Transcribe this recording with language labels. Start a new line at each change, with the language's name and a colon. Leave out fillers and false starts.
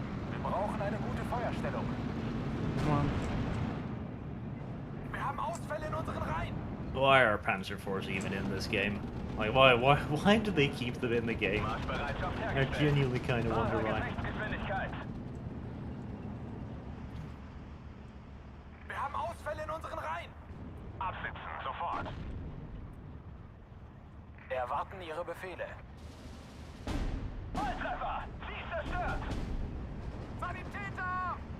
German: Wir brauchen eine gute Feuerstellung.
English: Come on.
German: Wir haben Ausfälle in unseren Reihen.
English: Why are Panzer IVs even in this game? Like, why do they keep them in the game?
German: Marschbereitschaft
English: I
German: hergestellt.
English: genuinely kind of wonder why.
German: Rechtsgeschwindigkeit. Wir haben Ausfälle in unseren Reihen. Absitzen, sofort. Erwarten Ihre Befehle. Volltreffer! Ziel zerstört! Sanitäter!